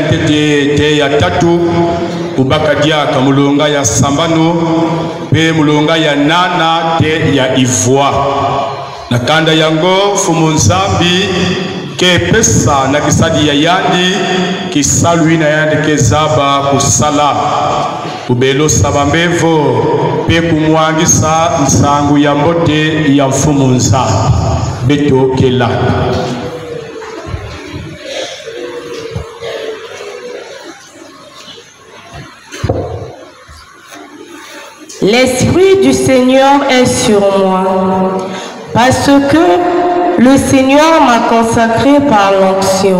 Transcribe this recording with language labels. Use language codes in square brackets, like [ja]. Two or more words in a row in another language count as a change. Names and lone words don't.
[ktu] ntete te ya tatu kubaka diaka mulonga ya sambanu pe mulonga ya nana te ya ivwa na kanda yango fumu nzambi ke pesa na kisadi ya yandi kisalwi na yandi kezaba kusala kubelo sabambevo pe kumwangisa nsangu ya mbote ya mfumu nzambi beto kela. [fr] L'Esprit du Seigneur est sur moi, parce que le Seigneur m'a consacré par l'onction.